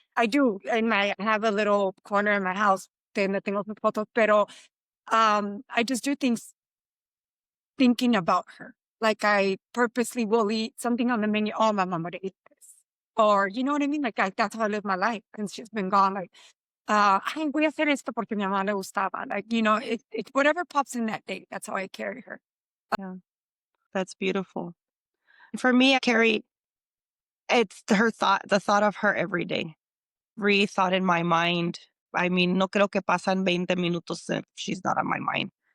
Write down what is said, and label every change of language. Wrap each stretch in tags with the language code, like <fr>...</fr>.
<en>I do I have a little corner in my house</en> <es>donde tengo sus fotos, pero</es> <en>I just do things thinking about her. Like I purposely will eat something on the menu. Oh, my mom would eat this. Or you know what I mean? Like that's how I live my life since she's been gone. Like,</en> <es>ay, voy a hacer esto porque mi mamá le gustaba.</es> <en>Like, it whatever pops in that day, that's how I carry her. That's beautiful. For me, I carry it's her thought, the thought of her every day. Every thought in my mind. I mean,</en> <es>no creo que pasan 20 minutos</es> <en>if she's not on my mind.</en>